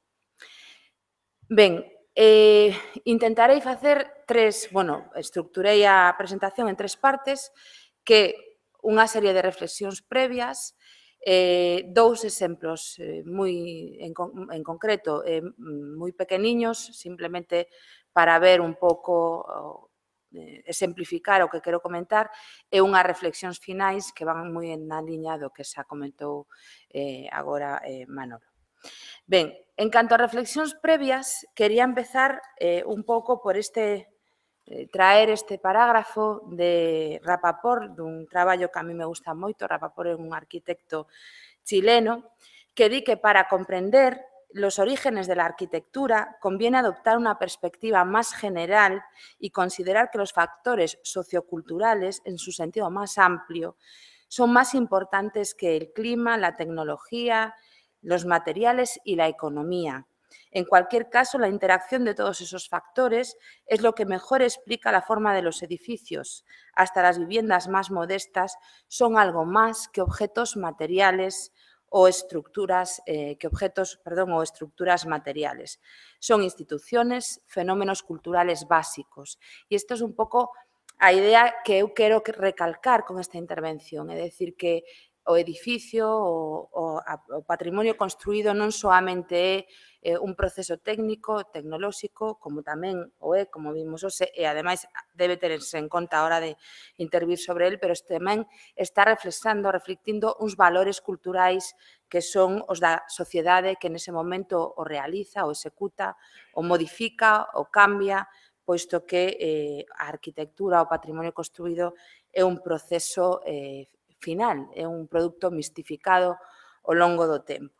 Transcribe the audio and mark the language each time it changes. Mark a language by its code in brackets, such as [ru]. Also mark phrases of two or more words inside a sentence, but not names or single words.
[gl] Ben, intentarei facer estructurei a presentación en tres partes, que unha serie de reflexións previas, dous exemplos moi en concreto, moi pequeniños, simplemente para ver un pouco, exemplificar o que quero comentar, e unhas reflexións finais que van moi na liña do que xa comentou agora Manolo. Ben, en canto a reflexións previas, quería empezar un pouco por traer este parágrafo de Rapaport, dun traballo que a mí me gusta moito. Rapaport é un arquitecto chileno que di que [es] para comprender los orígenes de la arquitectura conviene adoptar una perspectiva más general y considerar que los factores socioculturales, en su sentido más amplio, son más importantes que el clima, la tecnología, los materiales y la economía. En cualquier caso, la interacción de todos esos factores es lo que mejor explica la forma de los edificios. Hasta las viviendas más modestas son algo más que objetos materiales o estructuras materiales. Son instituciones, fenómenos culturales básicos. [gl] E isto é un pouco a idea que eu quero recalcar con esta intervención, é dicir, que o edificio, o patrimonio construído non soamente é un proceso técnico, tecnolóxico, como tamén o é, como vimos hoxe, e ademais debe terse en conta a hora de intervir sobre el, pero tamén está reflectindo uns valores culturais que son os da sociedade que nese momento o realiza, o executa, o modifica, o cambia, posto que a arquitectura, o patrimonio construído é un proceso final, é un produto mistificado ao longo do tempo.